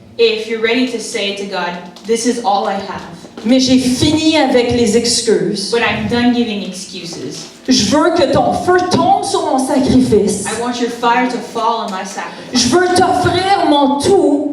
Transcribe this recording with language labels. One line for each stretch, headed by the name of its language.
English: if you're ready to say to God, this is all I have,
French: mais j'ai fini avec les excuses.
English: but I'm done giving excuses.
French: Je veux que ton feu tombe sur mon sacrifice.
English: I want your fire to fall on my sacrifice.
French: Je veux t'offrir mon tout.